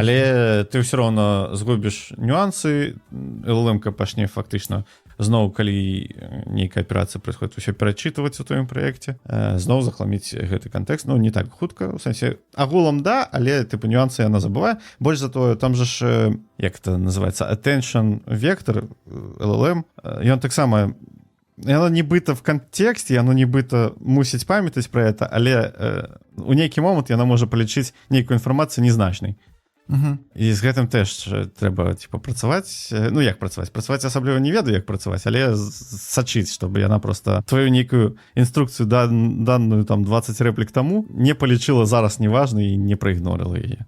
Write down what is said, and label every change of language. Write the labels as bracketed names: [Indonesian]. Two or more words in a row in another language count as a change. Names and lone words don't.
[Belarusian] Але ты ўсё роўна згубіш нюансы, LLM-ка пачне фактычна зноў, калі нейкая аперацыя происходит, усё перачытваць у твоім праекце, зноў захламіць гэты кантэкст, ну, не так хутка, у сэнсе, агулам да, але, тыпу, нюансы яна забывае. Больш за тое, там же ж, як это называецца, [English] attention vector, LLM, [Belarusian] ён таксама, яно нібыта в кантэксце, яно нібыта мусіць памятаць пра гэта, але у нейкі момант яна можа палічыць нейкую інфармацыю незначнай. І з гэтым теж трэба, типа, працаваць. Ну, як працаваць? Працаваць асабліва не ведаю, як працаваць, але сачыць, чтобы яна просто твою нейкую інструкцыю данную там 20 рэплік таму не палічыла зараз неважна і не праігнорыла яе.